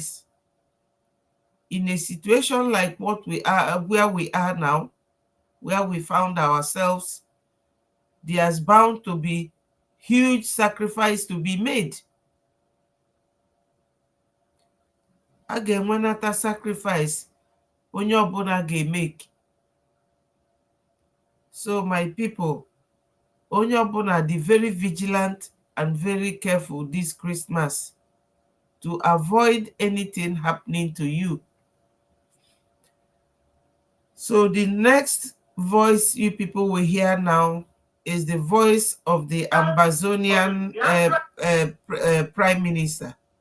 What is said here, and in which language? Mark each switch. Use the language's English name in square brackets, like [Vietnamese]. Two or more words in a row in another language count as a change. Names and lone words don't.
[English] In a situation like what we are, where we are now, where we found ourselves, there's bound to be huge sacrifice to be made. [Igbo] A ga-enwenata sacrifice onye ọbụla ga-emake. [English] So my people, [Igbo] onye ọbụla dị [English] very vigilant and very careful this Christmas to avoid anything happening to you. So the next voice you people will hear now is the voice of the Ambazonian Prime Minister.